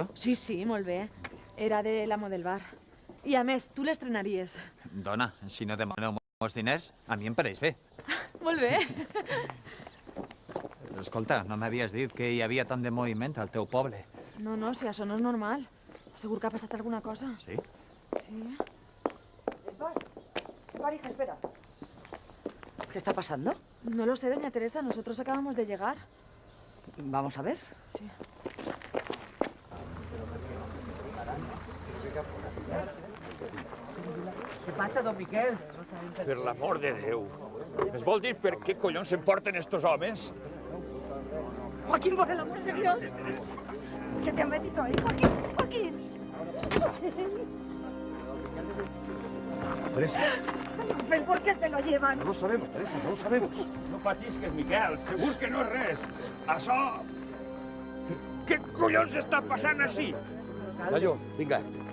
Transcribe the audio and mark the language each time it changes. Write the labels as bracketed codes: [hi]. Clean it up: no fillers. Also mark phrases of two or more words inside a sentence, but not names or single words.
[ca] Sí, molt bé. Era de l'amo del bar. I a més, tu l'estrenaries. Dona, si no demaneu molts diners, a mi em pareix bé. Molt bé. Escolta, no m'havies dit que hi havia tant de moviment al teu poble. No, si això no és normal. Segur que ha passat alguna cosa. Sí? Sí. [es] Hija, espera. ¿Qué está pasando? No lo sé, doña Teresa. Nosotros acabamos de llegar. Vamos a ver. Sí. ¿Qué pasa, don Miquel? [ca] Per l'amor de Déu. Es vol dir per què collons s'emporten estos homes? [es] Joaquín, por el amor de Dios. ¿Qué te han metido ahí, Joaquín? Teresa. ¿Por qué te lo llevan? No lo sabemos, Teresa, no lo sabemos. [ca] No patisques, Miquel, segur que no és res. Això... Què collons està passant així? Gallo, vinga.